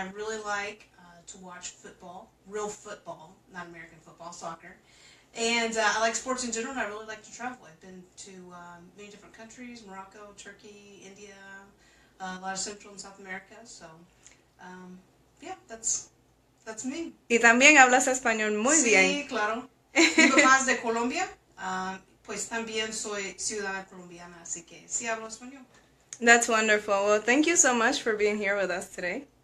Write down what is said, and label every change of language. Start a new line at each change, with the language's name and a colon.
English: I really like to watch football, real football, not American football, soccer. And I like sports in general, and I really like to travel. I've been to many different countries, Morocco, Turkey, India, a lot of Central and South America. So, yeah, that's me.
Spanish: Y también hablas español muy bien. Sí, claro. Mi papá es de Colombia, pues también soy ciudadana colombiana, así que sí hablo español.
English: That's wonderful. Well, thank you so much for being here with us today.